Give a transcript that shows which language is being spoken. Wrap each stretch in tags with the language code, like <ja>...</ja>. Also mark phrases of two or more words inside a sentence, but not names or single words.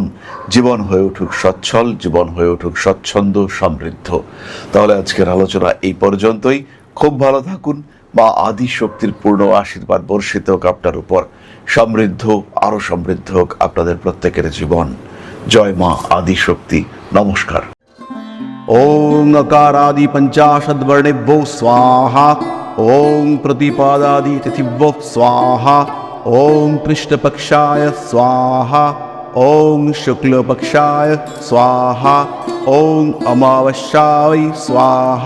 <bn>জীবন হয়ে উঠুক সচ্ছল, জীবন হয়ে উঠুক স্বচ্ছন্দ, সমৃদ্ধ। তাহলে আজকের আলোচনা এই পর্যন্তই। খুব ভালো থাকুন। মা আদি শক্তির পূর্ণ আশীর্বাদ বর্ষিত হোক আপনার উপর। সমৃদ্ধ, আরো সমৃদ্ধ হোক আপনাদের প্রত্যেকের জীবন। জয় মা আদি শক্তি। নমস্কার।</bn> <sa>ओं अकारादि पंचाशद्वर्णेभ्यो स्वाहा। ओं प्रतिपादादि तिथिभ्यो स्वाहा। ओं कृष्णपक्षाय स्वाहा। ओं शुक्लपक्षाय स्वाहा। ओं अमावस्याय स्वाहा।</sa>